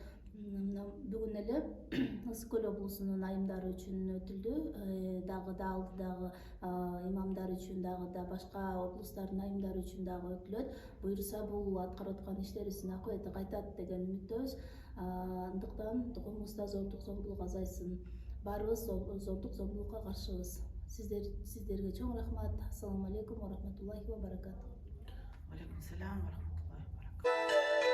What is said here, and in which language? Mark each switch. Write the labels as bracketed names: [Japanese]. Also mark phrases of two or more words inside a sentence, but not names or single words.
[Kyrgyz] Бүгүн эле Ысык Көл облусунун айымдары үчүн өтүлдү, дагы алдыдагы имамдар үчүн дагы башка облустардын айымдары үчүн дагы өтүлөт. Буюрса бул аткарып аткан иштерибиздин акыбети кайтат деген үмүттөбүз. Андыктан коомубузда зордук зомбулук азайсын. Баарыбыз зордук зомбулукка каршыбыз. Сиздерге чоң рахмат. [Arabic] السلام عليكم ورحمة الله وبركاته. عليكم السلام ورحمة الله وبركاته.